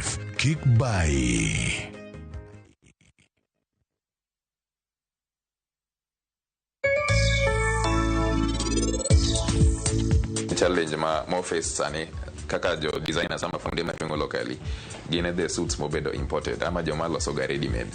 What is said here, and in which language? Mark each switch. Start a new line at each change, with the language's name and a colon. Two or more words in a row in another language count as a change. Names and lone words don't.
Luo (Kenya and Tanzania): Kik bai. Challenge ma face sani kaka jo designers ama fundi mapingo locally gine
English: the suits
Luo (Kenya and Tanzania): mobedo imported ama jo maloso ga
English: ready made.